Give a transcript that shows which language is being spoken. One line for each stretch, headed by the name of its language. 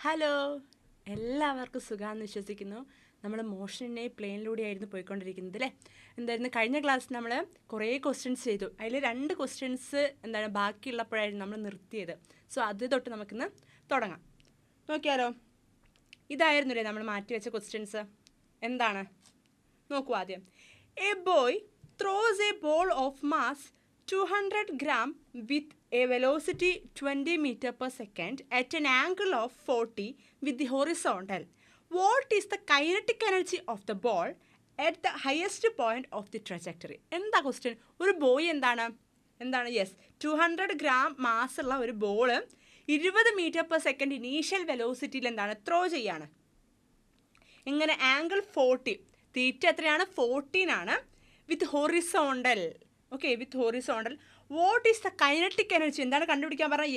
Malayalam: Hello, എല്ലാവർക്കും സുഖമാണെന്ന് വിശ്വസിക്കുന്നു. നമ്മൾ മോഷനെ പ്ലെയിനിലൂടെയായിരുന്നു പോയിക്കൊണ്ടിരിക്കുന്നത് അല്ലേ. എന്തായിരുന്നു കഴിഞ്ഞ ക്ലാസ്സിൽ നമ്മൾ കുറേ ക്വസ്റ്റ്യൻസ് ചെയ്തു. അതിൽ 2 ക്വസ്റ്റ്യൻസ് ബാക്കിയുള്ളപ്പോഴായിരുന്നു നമ്മൾ നിർത്തിയത്. സോ അത് തൊട്ട് നമുക്കിന്ന് തുടങ്ങാം. നോക്കിയാലോ, ഇതായിരുന്നില്ലേ നമ്മൾ മാറ്റി വെച്ച ക്വസ്റ്റ്യൻസ്. എന്താണ് നോക്കൂ ആദ്യം.
English: A boy throws a ball of mass 200 gram with a velocity 20 meter per second at an angle of 40 with the horizontal. What is the kinetic energy of the ball at the highest point of the trajectory?
Malayalam: എന്താ question? ഒരു boy എന്താണ് yes 200 gram mass ഉള്ള ഒരു ball 20 metre per second initial വെലോസിറ്റിയിൽ throw ചെയ്യാണ്. ഇങ്ങനെ angle 40, തീറ്റ എത്രയാണ്? 14 ആണ്.
English: With horizontal. Okay, with horizontal. What is the kinetic energy?
Malayalam: എന്താണ് കണ്ടുപിടിക്കാൻ പറഞ്ഞത്?